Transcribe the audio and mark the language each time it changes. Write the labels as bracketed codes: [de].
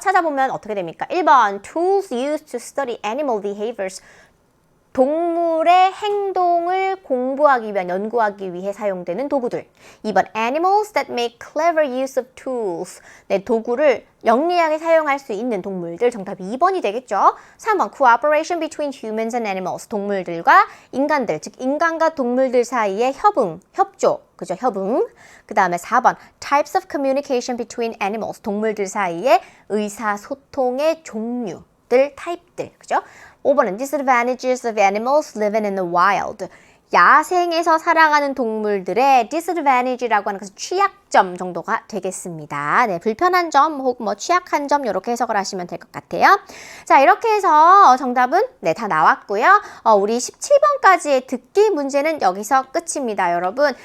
[ko] 찾아보면 어떻게 됩니까? [en] 1번 Tools used to study animal behaviors. [ko] 동물의 행동을 공부하기 위한, 연구하기 위해 사용되는 도구들. [en] 2번 Animals that make clever use of tools. [ko] 네, 도구를 영리하게 사용할 수 있는 동물들. 정답이 2번이 되겠죠. [en] 3번 Cooperation between humans and animals. [ko] 동물들과 인간들, 즉 인간과 동물들 사이의 협응, 협조. 그죠? 협응. [en] 그 다음에 4번 Types of communication between animals. [ko] 동물들 사이의 의사소통의 종류들, 타입들. 그죠? [en] 5번은 Disadvantages of animals living in the wild. [ko] 야생에서 살아가는 동물들의 disadvantage라고 하는 것은 취약점 정도가 되겠습니다. 네, 불편한 점 혹은 뭐 취약한 점 이렇게 해석을 하시면 될 것 같아요. 자, 이렇게 해서 정답은 네, 다 나왔고요. 우리 17번까지의 듣기 문제는 여기서 끝입니다, 여러분.